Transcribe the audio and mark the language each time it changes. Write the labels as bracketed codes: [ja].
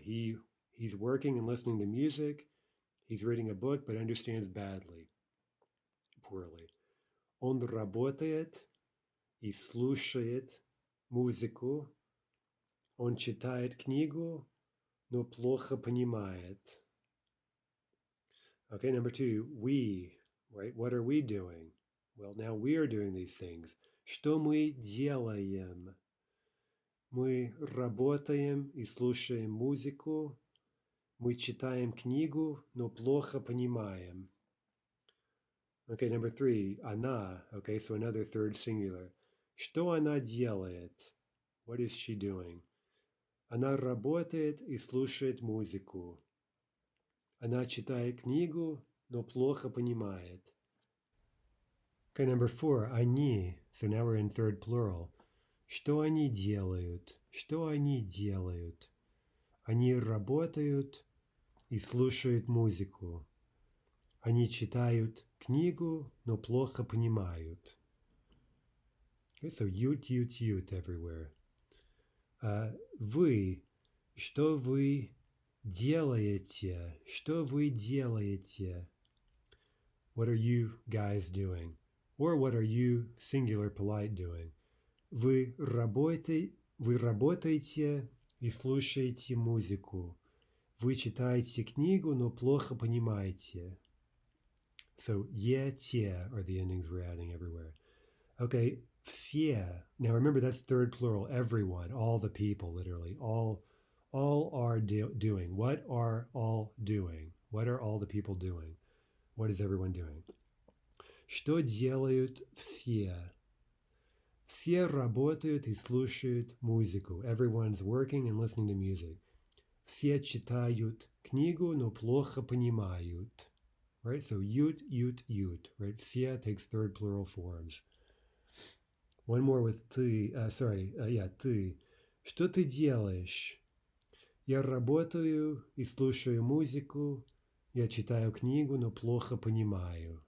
[en] He's working and listening to music. He's reading a book, but understands badly, poorly. [ru] Он работает и слушает музыку. Он читает книгу, но плохо понимает. [en] Okay, number 2, we, right? What are we doing? Well, now we are doing these things. [ru] Что мы делаем? Мы работаем и слушаем музыку. Мы читаем книгу, но плохо понимаем. [en] Okay, number 3, она. Okay, so another third singular. [ru] Что она делает? [en] What is she doing? [ru] Она работает и слушает музыку. Она читает книгу, но плохо понимает. [en] Okay, number 4, они. So now we're in third plural. [ru] Что они делают? Что они делают? Они работают и слушают музыку. Они читают книгу, но плохо понимают. [en] Okay, so ют everywhere. [ru] Вы. Что вы делаете? Что вы делаете? [en] What are you guys doing? Or what are you, singular polite, doing? [ru] Вы работаете и слушаете музыку. Вы читаете книгу, но плохо понимаете. [en] So, те are the endings we're adding everywhere. Okay, все. Now remember that's third plural, everyone, all the people, literally. All are doing. What are all doing? What are all the people doing? What is everyone doing? [ru] Что делают все? Все работают и слушают музыку. [en] Everyone's working and listening to music. [ru] Все читают книгу, но плохо понимают. [en] Right? So ют. Right? Все takes third plural forms. One more with ты. [ru] Ты. Что ты делаешь? Я работаю и слушаю музыку. Я читаю книгу, но плохо понимаю.